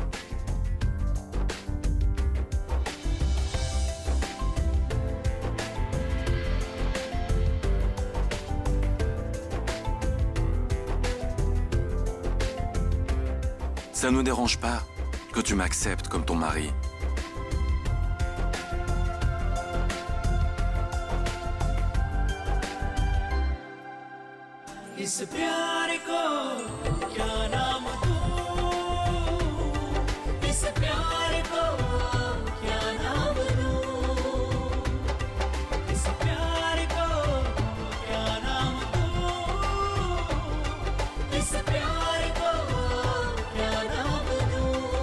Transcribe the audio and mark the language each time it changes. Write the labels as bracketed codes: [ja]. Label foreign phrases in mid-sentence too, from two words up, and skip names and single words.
[fr] Ça ne nous dérange pas que tu m'acceptes comme ton mari. [hi] इस प्यार को क्या नाम दूं इस प्यार को क्या नाम दूं इस प्यार को क्या नाम दूं इस प्यार को क्या नाम दूं